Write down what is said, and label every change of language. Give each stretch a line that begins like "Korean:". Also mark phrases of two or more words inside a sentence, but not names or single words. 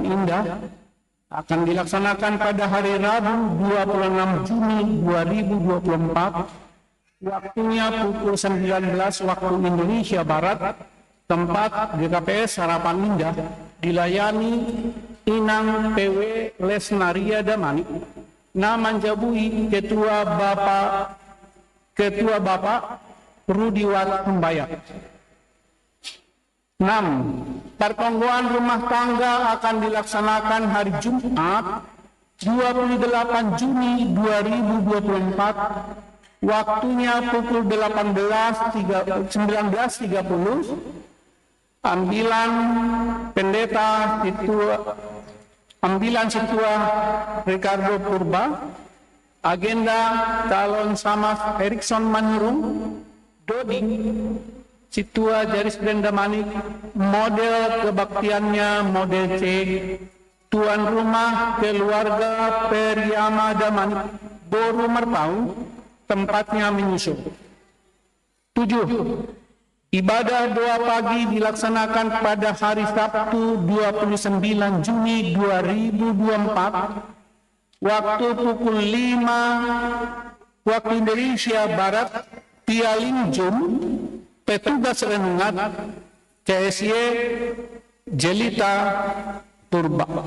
Indonesian: Indah akan dilaksanakan pada hari Rabu 26 Juni 2024, waktunya pukul 19 waktu Indonesia Barat, tempat GKPS Harapan Indah, dilayani Inang PW Lesnaria Damani, Naman Jabui Ketua Bapak Rudiwat Membayar. 6. Pertonggoan rumah tangga akan dilaksanakan hari Jumat 28 Juni 2024, waktunya pukul 19.30. Ambilan Situa Ricardo Purba, agenda calon Samas Erikson Manurung, Dodi Situa Jaris Brenda Manik, model kebaktiannya model C, tuan rumah keluarga Periama Damanik, Boru Merpau, tempatnya menyusul. 7. Ibadah doa pagi dilaksanakan pada hari Sabtu 29 Juni 2024, waktu pukul 5 waktu Indonesia Barat, Pialing Jum, petugas renungan KSY Jelita Purba.